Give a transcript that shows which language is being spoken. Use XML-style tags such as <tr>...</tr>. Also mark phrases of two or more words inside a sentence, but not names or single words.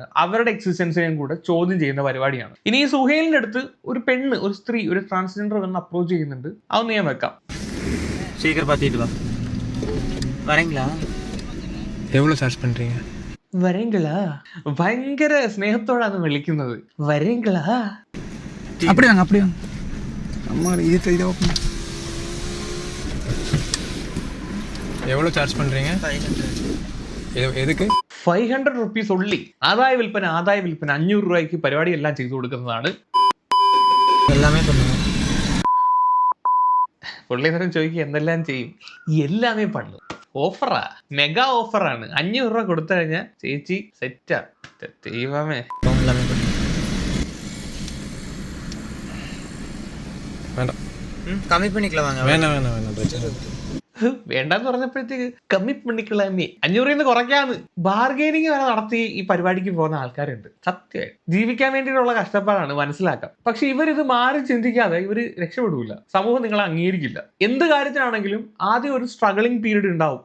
<ml>അവരുടെ എക്സിസ്റ്റൻസിനെയും കൂടെ ചോദ്യം ചെയ്യുന്ന പരിപാടിയാണ്. ഇനി ഈ സുഹൈലിന്റെ അടുത്ത് ഒരു പെണ്ണ്, ഒരു സ്ത്രീ, ഒരു ട്രാൻസ്ജെൻഡർ വന്ന് അപ്രോച്ച് ചെയ്യുന്നുണ്ട്. അതൊന്ന് ഞാൻ വെക്കാം. വരേങ്കളാ, ഭയങ്കര സ്നേഹത്തോടാണ് വിളിക്കുന്നത്.</ml> <ta>വരേങ്കളാ, எவ்வளோ சார்ஜ் பண்ணுறீங்க? எதுக்கு?</ta> <en>500 rupees only.</en> <ml>ആദായ വിൽപ്പന 500 രൂപയ്ക്ക് പരിപാടി എല്ലാം ചെയ്തു കൊടുക്കുന്നതാണ്.</ml> <ta>எல்லாமே பண்ணுங்க.</ta> <ml>പുള്ളി നേരം ചോദിക്കുക എന്തെല്ലാം ചെയ്യും?</ml> <ta>எல்லாமே பண்ணு.</ta> <ml>ഓഫറാ, മെഗാ ഓഫറാണ്. 500 രൂപ കൊടുത്തു കഴിഞ്ഞാൽ ചേച്ചി സെറ്റാ. ദൈവമേ,</ml> <ta>வேண்டாம், கம்மி பண்ணிக்கலாம் வாங்க. வேணாம் பிரச்சனை.</ta> <ml>വേണ്ടെന്ന് പറഞ്ഞപ്പോഴത്തേക്ക് കമ്മിപ്പണിക്കളമ്മേ 500 കുറയ്ക്കാന്ന് ബാർഗൈനിങ് വരെ നടത്തി ഈ പരിപാടിക്ക് പോകുന്ന ആൾക്കാരുണ്ട്. സത്യമായി ജീവിക്കാൻ വേണ്ടിയിട്ടുള്ള കഷ്ടപ്പാടാണ്, മനസ്സിലാക്കാം. പക്ഷെ ഇവരിത് മാറി ചിന്തിക്കാതെ ഇവര് രക്ഷപ്പെടൂല. സമൂഹം നിങ്ങളെ അംഗീകരിക്കില്ല. എന്ത് കാര്യത്തിനാണെങ്കിലും ആദ്യം ഒരു</ml> <en>struggling period</en> <ml>ഉണ്ടാവും.</ml>